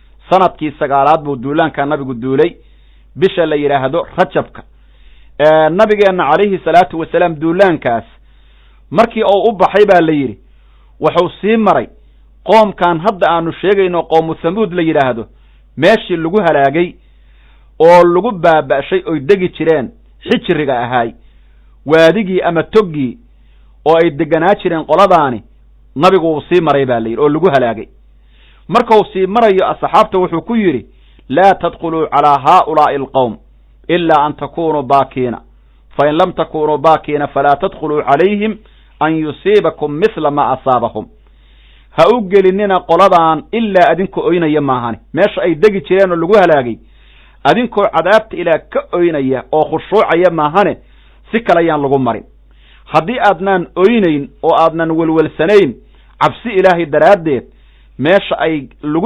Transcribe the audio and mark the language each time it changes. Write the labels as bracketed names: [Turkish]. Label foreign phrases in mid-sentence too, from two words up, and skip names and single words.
[Somali] sanadkii 9aad buu duulaanka nabigu duulay bisha la yiraahdo Rajabka nabigeena [Arabic] عليه الصلاة والسلام [Somali] duulaankaas markii uu u baxay baa la yiri wuxuu sii maray qoomkan hadda aanu sheegayno qoom Thamud la yiraahdo meeshii lagu halaagay oo lagu baabashay oo degi jireen xijriga ahaay waadigii ama toggii oo ay deganaa jireen qoladaani nabigu uu sii maray baa la yiri oo lagu halaagay marka uu sii marayo asxaabta wuxuu ku yiri [Arabic] لا تدخلوا على هؤلاء القوم إلا أن تكونوا باكين فإن لم تكونوا باكين فلا تدخلوا عليهم أن يصيبكم مثل ما أصابهم [Somali] ha u gelinina qoladan illa adinku oynaya maahani meesha ay degi jireen oo lagu halaagay adinku cadaabta ila ka oynaya oo khushuucaya maahane si kale ayaan lagu marin haddii aadnaan oynayn oo aadnan walwalsanayn cabsi ilaahay daraadeed meesha ay lagu